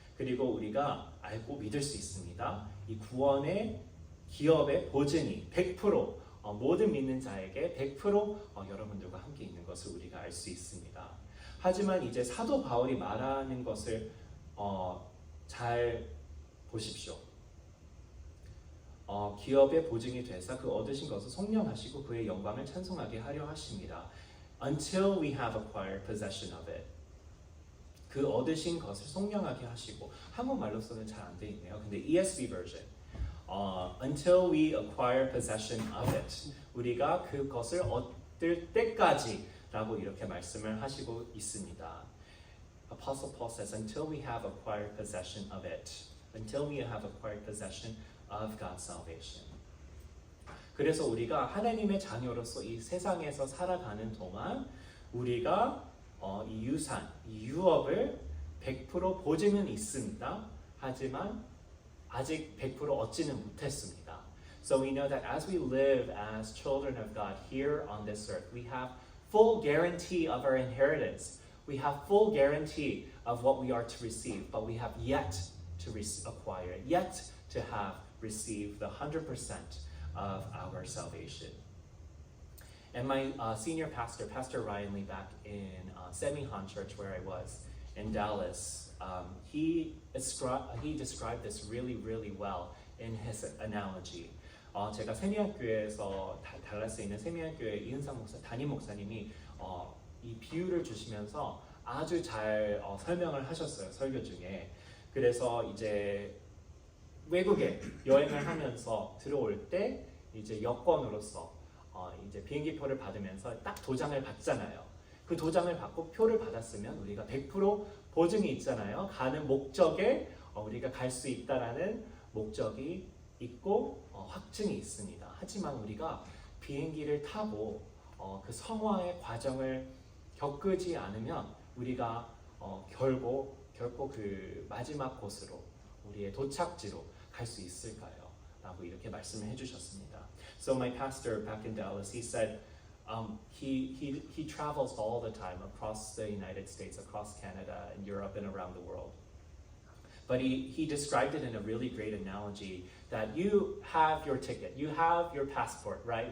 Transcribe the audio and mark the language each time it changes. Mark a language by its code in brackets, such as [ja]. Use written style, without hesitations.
[ko] 그리고 우리가 알고 믿을 수 있습니다. 이 구원의 기업의 보증이 100% 모든 믿는 자에게 100% 여러분들과 함께 있는 것을 우리가 알 수 있습니다. 하지만 이제 사도 바울이 말하는 것을 잘 보십시오. 기업의 보증이 되사 그 얻으신 것을 속량하시고 그의 영광을 찬송하게 하려 하십니다. [en] Until we have acquired possession of it. [ko] 그 얻으신 것을 속량하게 하시고 한국말로서는 잘 안 돼 있네요. 근데 [en] ESV version. Until we acquire possession of it. [ko] 우리가 그것을 얻을 때까지라고 이렇게 말씀을 하시고 있습니다. [en] Apostle Paul says, until we have acquired possession of it. Until we have acquired possession of God's salvation. [ko] 그래서 우리가 하나님의 자녀로서 이 세상에서 살아가는 동안 우리가 이 유산, 이 유업을 100% 보증은 있습니다. 하지만 아직 100% 얻지는 못했습니다. [en] So we know that as we live as children of God here on this earth, we have full guarantee of our inheritance. We have full guarantee of what we are to receive, but we have yet to acquire it, yet to have received the 100% of our salvation. And my senior pastor, Pastor Ryan Lee, back in Semihan Church where I was in Dallas, he described this really, really well in his analogy. [ko] 제가 세미학교에서 달라스에 있는 세미학교의 이은상 목사, 담임 목사님이 이 비유를 주시면서 아주 잘 설명을 하셨어요, 설교 중에. 그래서 이제 외국에 여행을 하면서 들어올 때 이제 여권으로서 이제 비행기표를 받으면서 딱 도장을 받잖아요. 그 도장을 받고 표를 받았으면 우리가 100% 보증이 있잖아요. 가는 목적에 우리가 갈 수 있다라는 목적이 있고 확증이 있습니다. 하지만 우리가 비행기를 타고 그 성화의 과정을 겪지 않으면 우리가 결코 그 마지막 곳으로 우리의 도착지로 갈 수 있을까요? 라고 이렇게 말씀을 해주셨습니다. [en] So my pastor back in Dallas, he said he travels all the time across the United States, across Canada and Europe and around the world. But he described it in a really great analogy that you have your ticket, you have your passport, right?